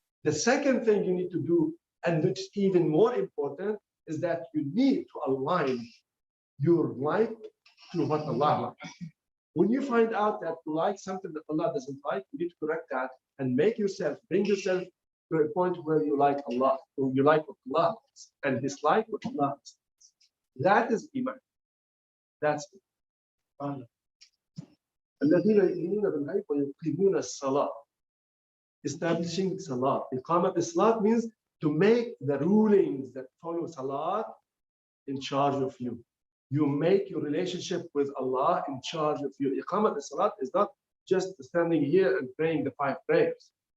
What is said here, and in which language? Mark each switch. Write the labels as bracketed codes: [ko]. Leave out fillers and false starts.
[en] The second thing you need to do, and which is even more important, is that you need to align your like to what Allah likes. When you find out that you like something that Allah doesn't like, you need to correct that and bring yourself to a point where you like Allah, or you like what Allah likes, and dislike what Allah likes. That is Iman. That's it. [ar] الذين يؤمنون بالغيب ويقيمون الصلاة. [en] Establishing salah. Iqamat salat means to make the rulings that follow salat in charge of you. You make your relationship with Allah in charge of you. Iqamat salat is not just standing here and praying the 5 prayers.